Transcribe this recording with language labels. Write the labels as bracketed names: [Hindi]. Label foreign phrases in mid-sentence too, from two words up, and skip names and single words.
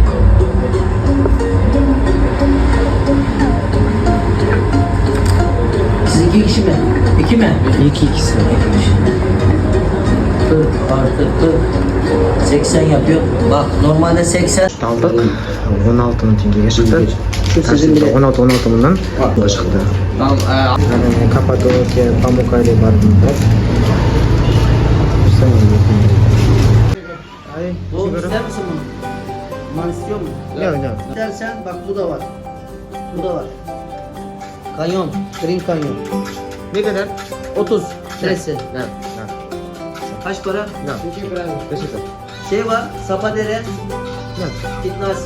[Turkish] Siz 2 kişi mi? 2 mi? 2 kişi. 40 artı 40 80 yapıyor. Bak normalde 80. [Kazakh] Aldık. 16 мың теңгеге шықты. 16 мыңнан шықты. Каппадокия, Памуккале бардым. [Turkish] Bu ister misin bunu? Duman istiyor musun? Yok. İstersen bak bu da var. Bu da var. Kanyon. Green Kanyon. Ne kadar? 30. Neresi? Ne? Kaç para? Teşekkür. Şey var. Sapadere. Fitnasi.